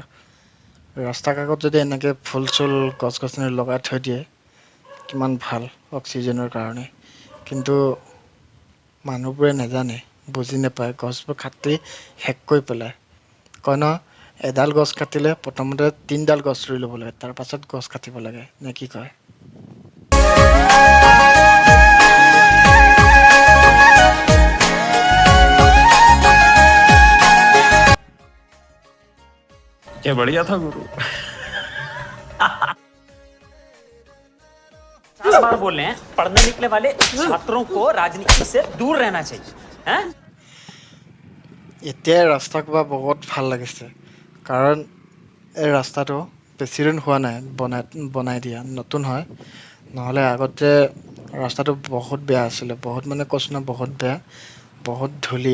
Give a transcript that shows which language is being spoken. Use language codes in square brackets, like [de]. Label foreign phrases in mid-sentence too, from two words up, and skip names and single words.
[as] ৰাস্তা কাষত যদি এনেকৈ ফুল গছ গছনি লগাই থৈ দিয়ে, কিমান ভাল অক্সিজেনৰ কাৰণে। কিন্তু মানুহবোৰে নাজানে, বুজি নাপায়, গছবোৰ কাটি শেষ কৰি পেলায়। কয় ন, এডাল গছ কাটিলে প্ৰথমতে 3ডাল গছ ৰুই ল'ব লাগে, তাৰ পাছত গছ কাটিব লাগে, নে কি কয়? [hi] क्या बढ़िया था गुरु। 50 बार बोल रहे हैं, पढ़ने निकले वाले छात्रों को राजनीति से दूर रहना चाहिए। हैं? [as] এতিয়া ৰাস্তাসোপা বহুত ভাল লাগিছে, কাৰণ এই ৰাস্তাটো বেছি দিন হোৱা নাই বনাই দিয়া, নতুন হয়। নহ'লে আগতে ৰাস্তাটো বহুত বেয়া আছিলে, বহুত মানে কৈছোঁ নহয়, বহুত বেয়া, বহুত ধূলি।